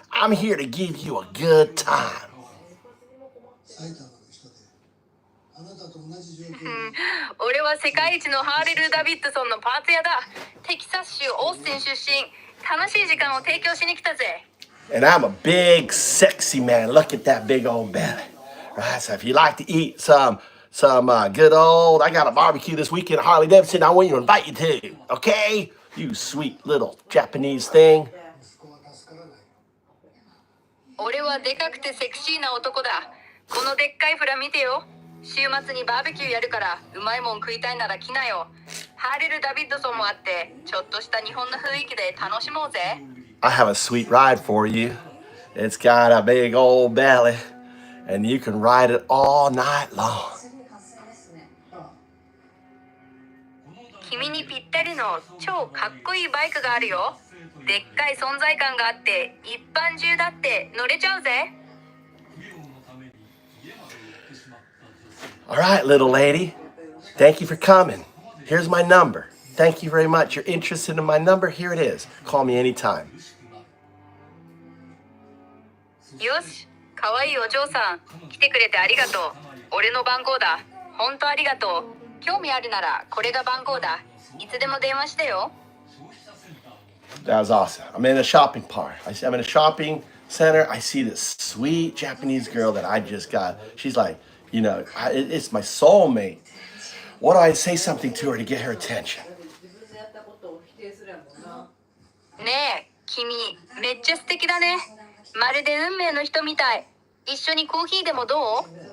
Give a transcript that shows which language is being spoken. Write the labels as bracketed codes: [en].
[en] I'm here to give you a good time. [ja] 俺は世界一のハーレル・ダビッドソンのパーツ屋だ。テキサス州オースティン出身。楽しい時間を提供しに来たぜ。 [en] And I'm a big, sexy man. Look at that big old belly. Right, so if you like to eat some good old, I got a barbecue this weekend at Harley Davidson. I want you to invite you to, okay? You sweet little Japanese thing. [ja] 俺はでかくてセクシーな男だ。このでっかいフラ見てよ。週末にバーベキューやるからうまいもん食いたいなら来なよ。ハーレル・ダビッドソンもあってちょっとした日本の雰囲気で楽しもうぜ。 [en] I have a sweet ride for you. It's got a big old belly, and you can ride it all night long. [ja] 君にぴったりの超かっこいいバイクがあるよ。でっかい存在感があって一般中だって乗れちゃうぜ。 [en] All right, little lady. Thank you for coming. Here's my number. Thank you very much. You're interested in my number? Here it is. Call me anytime. [ja] よし、かわいいお嬢さん、来てくれてありがとう。俺の番号だ。本当ありがとう。興味あるならこれが番号だ。いつでも電話してよ。 [en] That was awesome. I'm in a shopping part. I'm in a shopping center. I see this sweet Japanese girl that I just got. She's like, you know, it's my soulmate. What do I say something to her to get her attention? [ja] ねえ、君、めっちゃ素敵だね。まるで運命の人みたい。一緒にコーヒーでもどう？